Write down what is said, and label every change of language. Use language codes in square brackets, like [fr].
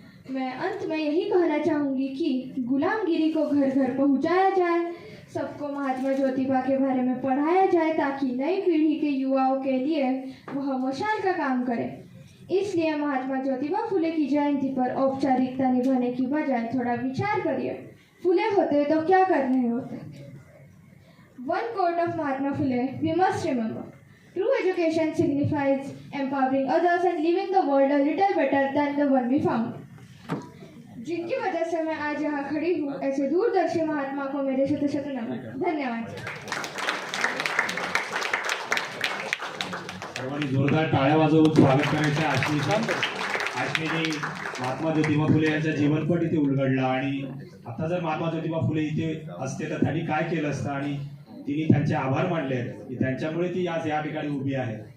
[hi] मैं अंत में यही कहना चाहूँगी कि गुलामगिरी को घर घर पहुँचाया जाए, सबको महात्मा ज्योतिबा के बारे में पढ़ाया जाए, ताकि नई पीढ़ी के युवाओं के लिए वह मशाल का काम करे। इसलिए महात्मा ज्योतिबा फुले की जयंती पर औपचारिकता निभाने की बजाय थोड़ा विचार करिए, फुले होते तो क्या कर रहे होते। [en] One quote of Mahatma Phule we must remember: true education signifies empowering others and leaving the world a little better than the one we found. [hi] जिनकी वजह से मैं आज यहाँ खड़ी हूँ, ऐसे दूरदर्शी महात्मा को मेरे शत शत नमन। धन्यवाद। [mr] सर्वांनी जोरदार टाळ्या वाजवून स्वागत करायचं आश्मीनी महात्मा ज्योतिबा फुले यांचा जीवनपट इथे उलगडला। आणि आता जर महात्मा ज्योतिबा फुले इथे असते तर त्यांनी काय केलं असतं आणि तिने त्यांचे आभार मानले आहेत की त्यांच्यामुळे ती आज या ठिकाणी उभी आहे।